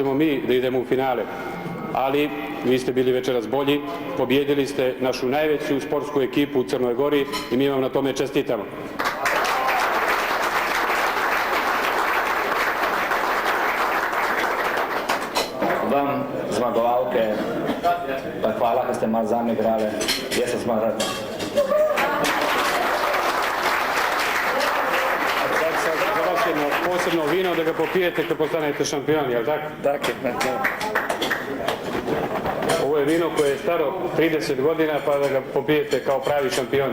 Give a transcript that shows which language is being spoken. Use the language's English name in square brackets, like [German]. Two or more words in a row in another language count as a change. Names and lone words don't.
[Serbian] ćemo mi da idemo u finale, ali vi ste bili večeras bolji, pobjedili ste našu najveću sportsku ekipu u Crnoj Gori i mi vam na tome čestitamo. [Slovenian] Vam, zmagovalke, pa hvala, da ste malo zame igrali. Jaz sem malo rad. [Serbian] Posebno vino da ga popijete kad postanete šampioni, jel tako? Tako je. Ovo je vino koje je staro 30 godina pa da ga popijete kao pravi šampioni.